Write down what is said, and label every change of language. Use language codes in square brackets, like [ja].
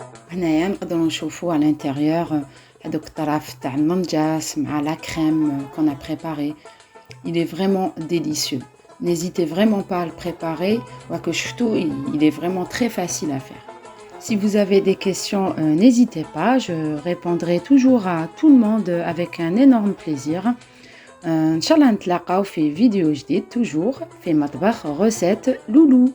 [ar] هنايا نقدروا نشوفوا على l'intérieur هذوك الطراف تاع المنجاس مع [fr] la crème qu'on a préparé. Il est vraiment délicieux. N'hésitez vraiment pas à le préparer. Il est vraiment très facile à faire. Si vous avez des questions, n'hésitez pas. Je répondrai toujours à tout le monde avec un énorme plaisir. [ar] Inch'Allah نتلاقاو في فيديو جديد [fr] toujours [ar] في مطبخ recette لولو.